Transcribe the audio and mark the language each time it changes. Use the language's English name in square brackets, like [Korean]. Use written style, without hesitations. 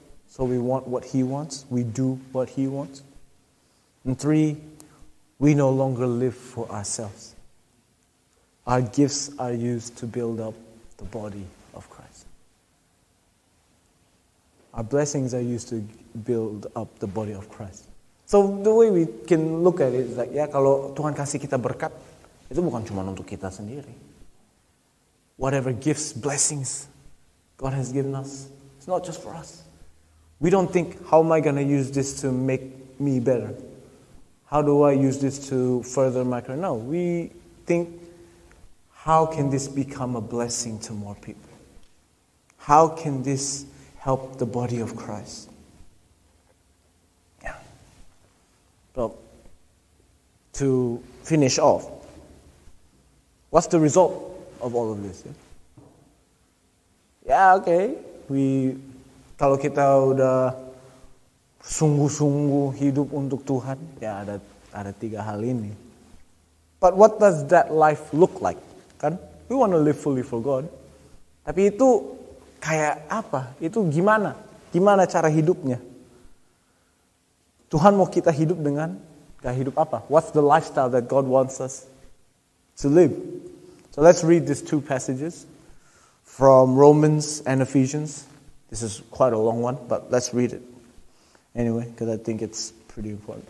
[English] So we want what He wants. We do what He wants. And 3, we no longer live for ourselves. Our gifts are used to build up the body of Christ. Our blessings are used to build up the body of Christ. So the way we can look at it is like, [Indonesian] ya kalau Tuhan kasih kita berkat, itu bukan cuma untuk kita sendiri. [English] Whatever gifts, blessings God has given us, it's not just for us. We don't think, how am I going to use this to make me better? How do I use this to further my career? No, we think, how can this become a blessing to more people? How can this help the body of Christ? Yeah. So, to finish off, what's the result of all of this? Yeah, okay. [Indonesian] Kalau kita udah sungguh-sungguh hidup untuk Tuhan, ya ada 3 hal ini. [English] But what does that life look like? Kan? We want to live fully for God. [Indonesian] Tapi itu kayak apa? Itu gimana? Gimana cara hidupnya? Tuhan mau kita hidup dengan gaya hidup apa? [English] What's the lifestyle that God wants us to live? So let's read these 2 passages from Romans and Ephesians. This is quite a long one, but let's read it anyway, because I think it's pretty important.